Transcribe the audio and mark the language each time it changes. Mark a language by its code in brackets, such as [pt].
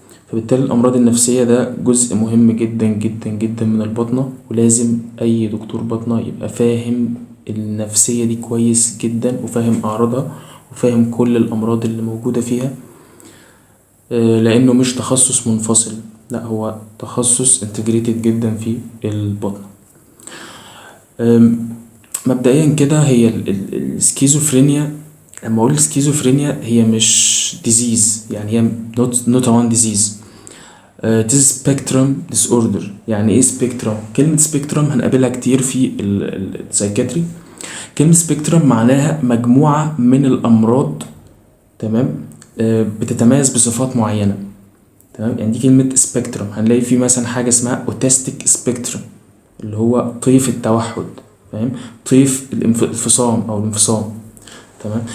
[ar] فبالتالي الأمراض النفسية ده جزء مهم جدا جدا جدا من الباطنة، ولازم أي دكتور باطنة يبقى فاهم النفسية دي كويس جدا وفاهم أعراضها وفاهم كل الأمراض اللي موجودة فيها، لأنه مش تخصص منفصل، لا هو تخصص انتجريتد جدا في الباطنة. مبدئيا كده هي السكيزوفرينيا، لما اقول سكيزوفرينيا هي مش ديزيز، يعني هي [en] not one disease. it is spectrum disorder. [ar] يعني ايه سبيكترم؟ كلمة سبيكترم هنقابلها كتير في السايكاتري. كلمة سبيكترم معناها مجموعة من الأمراض، تمام، بتتميز بصفات معينة، تمام. يعني دي كلمة سبيكترم. هنلاقي في مثلا حاجة اسمها اوتستيك سبيكترم اللي هو طيف التوحد، فاهم، طيف الانفصام أو الانفصام، تمام.